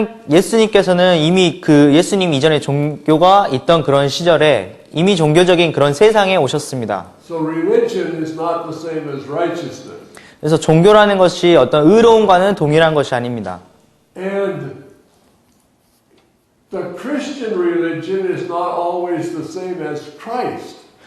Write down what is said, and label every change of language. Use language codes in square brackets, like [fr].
[ko] 예수님께서는 이미 예수님 이전에 종교가 있던 그런 시절에 이미 종교적인 그런 세상에 오셨습니다. [en] So religion is not the same as righteousness. [ko] 그래서 종교라는 것이 어떤 의로움과는 동일한 것이 아닙니다. [en] And the Christian religion is not always the same as Christ.